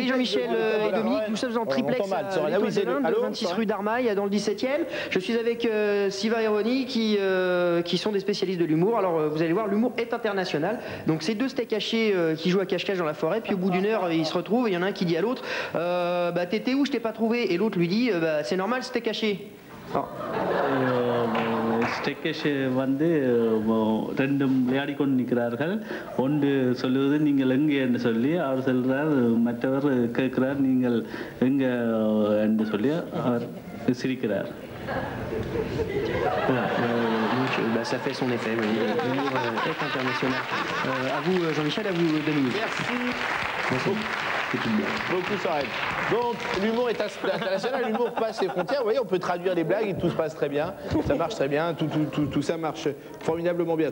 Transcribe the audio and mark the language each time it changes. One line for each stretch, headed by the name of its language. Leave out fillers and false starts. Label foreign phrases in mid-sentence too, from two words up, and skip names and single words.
French: Oui, Jean-Michel et Dominique, nous sommes en triplex à l'Étoile de l'Inde, 26 rue d'Armaille, dans le 17e. Je suis avec Siva et Ronnie, qui sont des spécialistes de l'humour. Alors, vous allez voir, l'humour est international. Donc, c'est deux steaks hachés qui jouent à cache-cache dans la forêt. Puis, au bout d'une heure, ils se retrouvent. Et il y en a un qui dit à l'autre, bah, t'étais où, je t'ai pas trouvé. Et l'autre lui dit, bah, c'est normal, steak haché.
Tamil: ஸ்டெக்கேஷ் வந்து ரெண்டும் விளையாடி கொண்டு நிற்கிறார்கள் ஒன்று சொல்லுவது நீங்கள் எங்கே என்று சொல்லி அவர் சொல்கிறார் மற்றவர் கேட்கிறார் நீங்கள் எங்கே என்று சொல்லி அவர் சிரிக்கிறார்
French: Bah, ça fait son effet, oui. L'humour est international. À vous, Jean-Michel, à vous, Dominique. Merci. Beaucoup Soren. Donc l'humour est international, l'humour passe les frontières. Vous voyez, on peut traduire les blagues et tout se passe très bien. Ça marche très bien, tout ça marche formidablement bien.